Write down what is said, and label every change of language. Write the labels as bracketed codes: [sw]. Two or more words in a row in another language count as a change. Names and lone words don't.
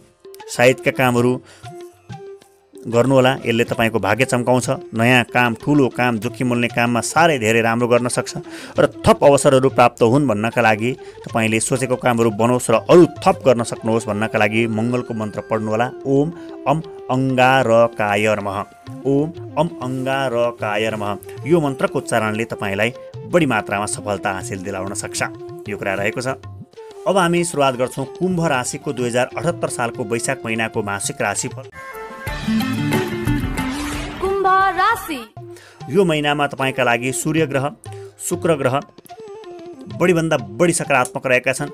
[ne] साहित्यका कामहरू गर्नुहोला, यसले तपाईँको भाग्य चम्काउँछ। नयाँ काम, ठुलो काम, जोखिम मूल्य काममा साह्रै धेरै राम्रो गर्न सक्छ र थप अवसरहरू प्राप्त हुन् भन्नका लागि तपाईँले सोचेको कामहरू बनोस् र अरू थप गर्न सक्नुहोस् भन्नका लागि मङ्गलको मन्त्र पढ्नुहोला। [sa] ओम अम अंगारकाय नमः, ओम अम अंगारकाय नमः। [ne] यो मन्त्रको उच्चारणले तपाईँलाई बढी मात्रामा सफलता हासिल दिलाउन सक्छ। यो कुरा रहेको छ। अब हामी सुरुवात गर्छौँ कुम्भ राशिको 2078 सालको वैशाख महिनाको मासिक राशिफल। कुम्भ राशि यो महिनामा तपाईँका लागि सूर्य ग्रह, शुक्र ग्रह बढीभन्दा बढी सकारात्मक रहेका छन्।